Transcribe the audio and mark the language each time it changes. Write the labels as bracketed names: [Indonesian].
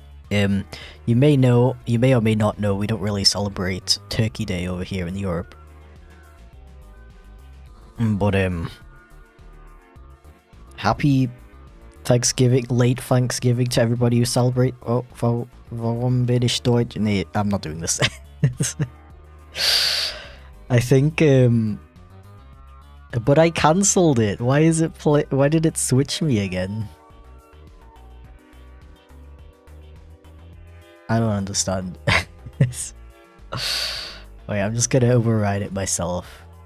[English] You may or may not know, we don't really celebrate Turkey Day over here in Europe. But, happy Thanksgiving, late Thanksgiving to everybody who celebrate. [German] Oh, warum bin ich Deutsch? [English] Nee, I'm not doing this. I think, but I cancelled it. Why is it why did it switch me again? I don't understand. Wait, I'm just gonna override it myself.